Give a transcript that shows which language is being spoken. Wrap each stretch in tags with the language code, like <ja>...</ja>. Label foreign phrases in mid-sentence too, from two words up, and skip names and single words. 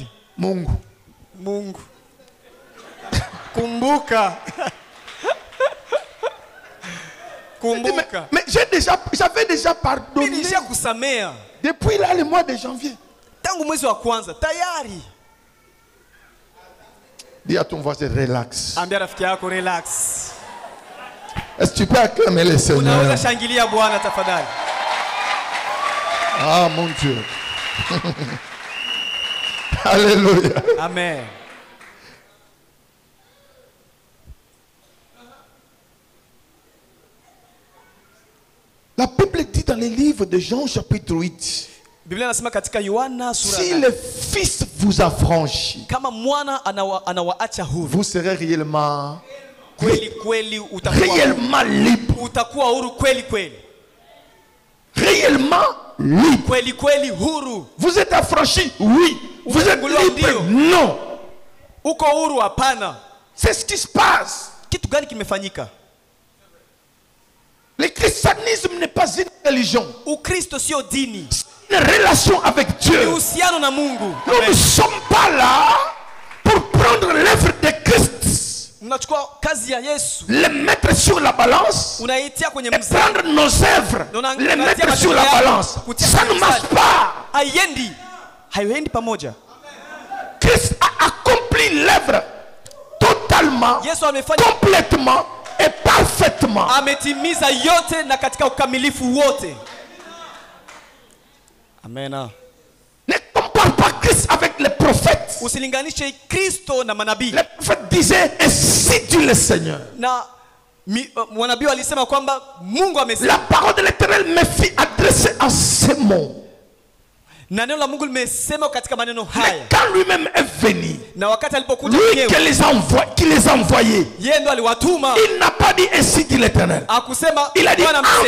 <sw>Mungu. Kumbuka. Kumbuka.</sw> <fr>Mais j'avais déjà pardonné</fr> <sw>Nilisha kusamea</sw> <fr>depuis là le mois de janvier.</fr> <sw>tangu mwezi wa kwanza tayari.</sw> <fr>Dis à ton voisin, relax.</fr> <sw>Ambia rafiki yako relax.</sw> <fr>Est-ce que tu peux acclamer le Seigneur?</fr> <sw>Unaweza shangilia Bwana tafadhali.</sw> <fr>Ah mon Dieu. Alléluia. Amen. La Bible dit dans les livres de Jean chapitre 8,</fr> <sw>Biblia inasema katika Yohana sura si 8,</sw> <fr>le Fils vous affranchit,</fr> <sw>kama mwana anawaacha huru,</sw> <fr>vous serez réellement</fr> <sw>kweli</sw> <fr>réellement libre.</fr> <sw>utakuwa huru kweli.</sw> <fr>Réellement libre.</fr> <sw>Kweli huru.</sw> <fr>Vous êtes affranchi? Oui. Vous êtes libre? Non.</fr> <sw>Uko huru? Hapana.</sw> <fr>C'est ce qui se passe.</fr> <sw>Kitu gani kimefanyika?</sw> <fr>Le christianisme n'est pas une religion.</fr> <sw>Ukristo sio dini.</sw> <fr>Une relation avec</fr> <sw>Ni</sw> <fr>Dieu.</fr> <sw>uhusiano na Mungu.</sw> <fr>Nous ne sommes pas là pour prendre l'œuvre de Christ,</fr> <sw>Unachukua kazi ya Yesu,</sw> <fr>les mettre sur la balance</fr> <sw>unaitia kwenye</sw> <fr>et</fr> <sw>mzani.</sw> <fr>prendre nos œuvres, les mettre sur la balance. Ça ne marche pas.</fr> <sw>Haiendi pamoja.</sw> <fr>Christ a accompli l'œuvre totalement,</fr> <sw>Yesu amefanya,</sw> <fr>complètement et parfaitement.</fr> <sw>ametimiza yote na katika ukamilifu wote. Amena.</sw> <fr>Ne compare pas Christ avec les prophètes.</fr> <sw>Usilinganishe Kristo na manabii.</sw> <fr>Les prophètes disaient, ainsi dit le Seigneur.</fr> <sw>Na mwanabii alisema kwamba Mungu amesema.</sw> <fr>La parole de l'Éternel me fit adresser en ces mots.</fr> <sw>Na neno la Mungu limesema katika maneno</sw> <fr>Mais</fr> <sw>haya.</sw> <fr>quand lui-même est venu,</fr> <sw>Na wakati alipokuja</sw> <fr>lui</fr> <sw>mwenyewe,</sw> <fr>qui les a envoyés,</fr> <sw>yeye ndo aliwatuma.</sw> <fr>il n'a pas dit ainsi dit l'Éternel.</fr> <sw>Akusema</sw> <fr>Il a dit</fr> <sw>Bwana</sw> <fr>en</fr> <sw>amesema.</sw>